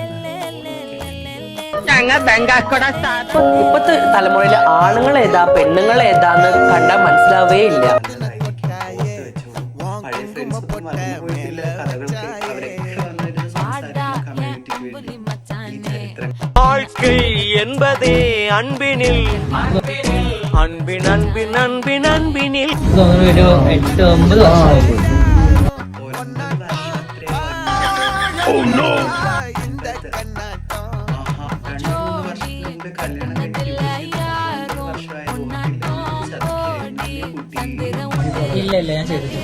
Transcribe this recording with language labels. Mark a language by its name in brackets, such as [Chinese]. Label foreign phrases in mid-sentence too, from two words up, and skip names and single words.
[Malayalam] ഇപ്പത്തെ തലമുറയിലെ ആണുങ്ങൾ ഏതാ പെണ്ണുങ്ങൾ ഏതാന്ന് കണ്ടാൽ മനസ്സിലാവേ ഇല്ല. പഴയ ഫ്രണ്ട്സ് ഒന്നും മറന്നു പോയിട്ടില്ല. കഥകൾക്ക് അവരൊക്കെ വന്നിരുന്ന് സംസാരിക്കുന്ന കമ്മ്യൂണിറ്റിക്ക് വേണ്ടി ഈ ചരിത്രം [Tamil] வாழ்க்கை என்பதே அன்பினில் அன்பின் அன்பின் அன்பின் அன்பினில் [Malayalam] തോന്നുന്നു ഒരു 8-9 വർഷമായി. 9 വർഷം കല്യാണം കഴിഞ്ഞിട്ട് ഇല്ല ഞാൻ ചെയ്തിട്ടില്ല.